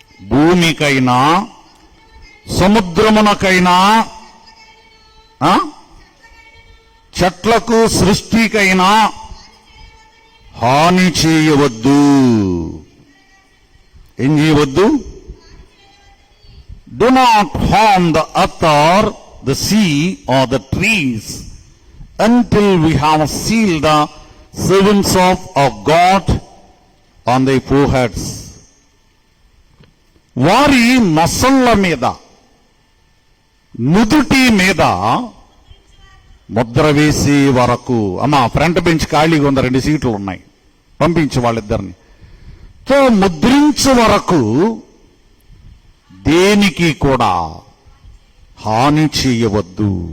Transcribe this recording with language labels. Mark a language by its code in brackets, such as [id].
[te] భూమికైనా సముద్రమునకైనా చెట్లకు సృష్టికైనా హాని చేయవద్దు. ఏం చేయవద్దు? [en] Do not harm the earth or the sea or the trees until we have sealed the servants of our God on their foreheads. [te] వారి నొసళ్ళ మీద, నుదుటి మీద ముద్ర వేసే వరకు. అమ్మా, ఫ్రంట్ బెంచ్ ఖాళీగా ఉంది, 2 సీట్లు ఉన్నాయి, పంపించు వాళ్ళిద్దరిని. సో ముద్రించు వరకు దేనికి కూడా హాని చేయవద్దు.